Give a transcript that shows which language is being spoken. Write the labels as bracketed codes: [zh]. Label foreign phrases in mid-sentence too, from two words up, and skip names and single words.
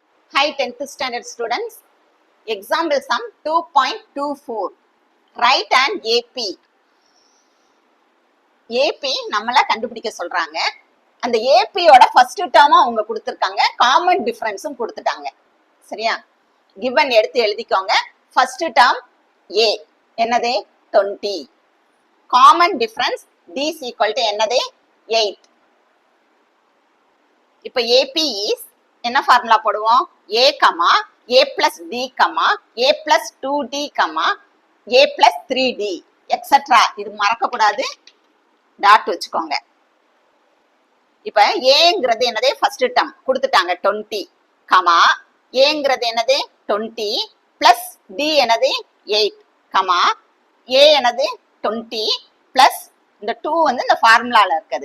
[en] Hi 10th standard students. Example sum 2.24. Write an AP. [ta] AP நம்மள கண்டுபிடிக்க சொல்றாங்க. அந்த AP யோட [en] first term [ta] அவங்க கொடுத்திருக்காங்க. [en] common difference [ta] கொடுத்துட்டாங்க. சரியா? given எடுத்து எழுதிக்கோங்க. [en] first term [ta] A என்னது 20. [en] common difference D is equal to என்னது 8. [ta] இப்ப [en] AP is [ta] என்ன ஃபார்முலா போடுவோம்? [en] A, A plus D, A plus 2D, A plus 3D, etc. [ta] இது மறக்க கூடாது, டாட் வச்சுக்கோங்க. இப்ப ஏங்கிறது என்னது [en] first term [ta] கொடுத்துட்டாங்க 20, ஏங்கிறது என்னது 20 பிளஸ் D என்னது 8, A என்னது 20 பிளஸ் இந்த 2 வந்து இந்த ஃபார்முலால இருக்குது.